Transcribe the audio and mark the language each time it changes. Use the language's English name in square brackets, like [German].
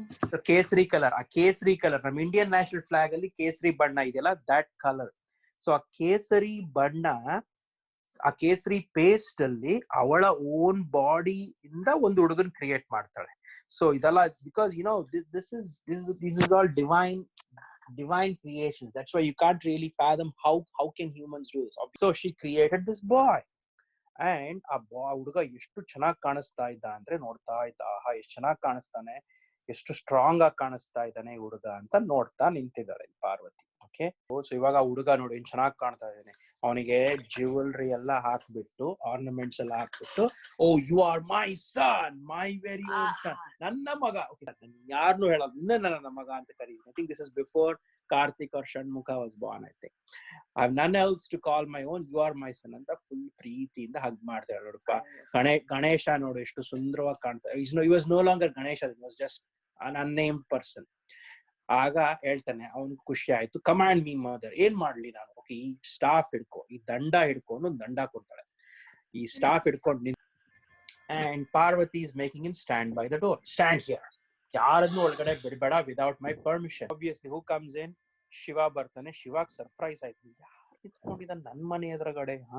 [Kannada] So ಕೇಸರಿ colour, ಆ ಕೇಸರಿ ಕಲರ್ ನಮ್ಮ ಇಂಡಿಯನ್ ನ್ಯಾಷನಲ್ ಫ್ಲಾಗ್ ಅಲ್ಲಿ ಕೇಸರಿ ಬಣ್ಣ ಇದೆಯಲ್ಲ, ದಟ್ ಕಲರ್. ಸೊ ಆ ಕೇಸರಿ ಬಣ್ಣ, ಆ ಕೇಸರಿ ಪೇಸ್ಟ್ ಅಲ್ಲಿ ಅವಳ ಓನ್ ಬಾಡಿ ಇಂದ ಒಂದು ಹುಡುಗನ್ ಕ್ರಿಯೇಟ್ ಮಾಡ್ತಾಳೆ. [English] So ಇದೆಲ್ಲ because this is all divine creations. That's why you can't really fathom how can humans do this. So she created this boy. [Kannada] And ಆ ಹುಡುಗ ಎಷ್ಟು ಚೆನ್ನಾಗಿ ಕಾಣಿಸ್ತಾ ಇದ್ದ ಅಂದ್ರೆ ನೋಡ್ತಾ ಇದ್ದ, ಆಹಾ ಎಷ್ಟು ಚೆನ್ನಾಗಿ ಕಾಣಿಸ್ತಾನೆ, ಎಷ್ಟು ಸ್ಟ್ರಾಂಗ್ ಆಗಿ ಕಾಣಿಸ್ತಾ ಇದ್ದಾನೆ ಈ ಹುಡುಗ ಅಂತ ನೋಡ್ತಾ ನಿಂತಿದ್ದಾಳೆ ಪಾರ್ವತಿ. ಓಕೆ, ಸೊ ಇವಾಗ ಹುಡುಗ ನೋಡಿ ಏನ್ ಚೆನ್ನಾಗಿ ಕಾಣ್ತಾ ಇದ್ದಾನೆ. ಅವನಿಗೆ ಜ್ಯುವೆಲ್ರಿ ಎಲ್ಲ ಹಾಕ್ಬಿಟ್ಟು, ಆರ್ನಮೆಂಟ್ಸ್ ಎಲ್ಲ ಹಾಕ್ಬಿಟ್ಟು, [English] oh you are my son, my very own son, [Kannada] ನನ್ನ ಮಗ. ಯಾರನ್ನು ಹೇಳೋದು, ನನ್ನ ಮಗ ಅಂತ ಕರೀತೀನಿ. [English] I think this is before Karthik or Shanmukha was born. I think I have none else to call my own. You are my son [Kannada] ಅಂತ ಫುಲ್ ಪ್ರೀತಿಯಿಂದ hug ಮಾಡ್ತಾಳೆ. ನೋಡಪ್ಪ, ಗಣೇಶ ನೋಡು ಎಷ್ಟು ಸುಂದರವಾಗಿ ಕಾಣ್ತಾ. [English] he was no longer Ganesha, he was just an unnamed person. [Kannada] ಆಗ ಹೇಳ್ತಾನೆ, ಅವನ್ ಖುಷಿ ಆಯ್ತು. [English] command me mother, [Kannada] ಏನ್ ಮಾಡ್ಲಿ ನಾನು? ಓಕೆ, ಈ ಸ್ಟಾಫ್ ಹಿಡ್ಕೊ, ಈ ದಂಡ ಹಿಡ್ಕೊಂಡು ಒಂದು ದಂಡ ಕೊಡ್ತಾಳೆ. ಈ ಸ್ಟಾಫ್ ಹಿಡ್ಕೊಂಡು ನಿಂತ, [English] And Parvati is making him stand by the door. Stand here, [Kannada] ಯಾರನ್ನು ಒಳಗಡೆ ಬಿಡಬೇಡ [English] Without my permission. Obviously who comes in? [Kannada] Shiva ಬರ್ತಾನೆ. ಶಿವಾಗ್ ಸರ್ಪ್ರೈಸ್ ಆಯ್ತು, ಯಾರು ನಿಂತ್ಕೊಂಡಿದ್ದ ನನ್ ಮನೆ ಎದುರುಗಡೆ?